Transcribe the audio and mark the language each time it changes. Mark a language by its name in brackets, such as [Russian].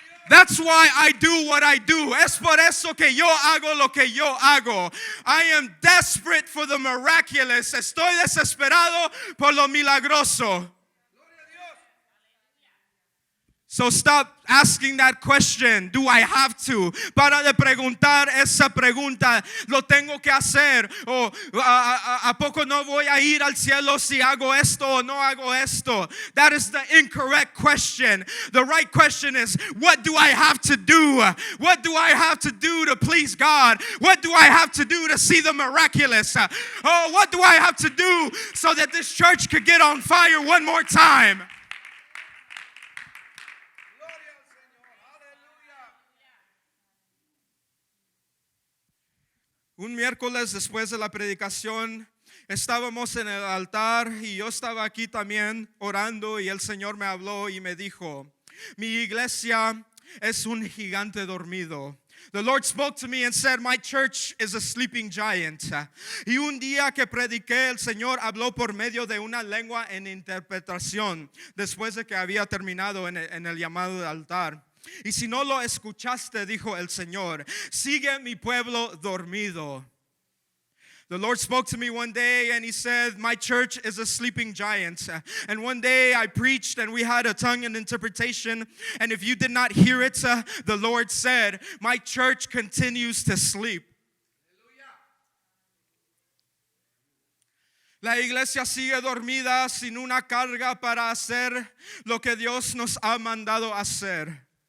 [English] That's why I do what I do. [Spanish] Es por eso que yo hago lo que yo hago. [English] I am desperate for the miraculous. Estoy desesperado por lo milagroso. So stop asking that question. Do I have to? [Spanish] Para de preguntar esa pregunta. ¿Lo tengo que hacer? ¿O a poco no voy a ir al cielo si hago esto o no hago esto? [English] That is the incorrect question. The right question is, what do I have to do? What do I have to do to please God? What do I have to do to see the miraculous? Oh, what do I have to do so that this church could get on fire one more time? [Spanish] Un miércoles después de la predicación, estábamos en el altar y yo estaba aquí también orando, y el Señor me habló y me dijo, mi iglesia es un gigante dormido. [English] The Lord spoke to me and said, my church is a sleeping giant. [Spanish] Y un día que prediqué, el Señor habló por medio de una lengua en interpretación, después de que había terminado en el llamado del altar. Y si no lo escuchaste, dijo el Señor, sigue mi pueblo dormido. [English] The Lord spoke to me one day and He said, my church is a sleeping giant. And one day I preached and we had a tongue and interpretation. And if you did not hear it, the Lord said, my church continues to sleep. [Spanish] La iglesia sigue dormida sin una carga para hacer lo que Dios nos ha mandado hacer.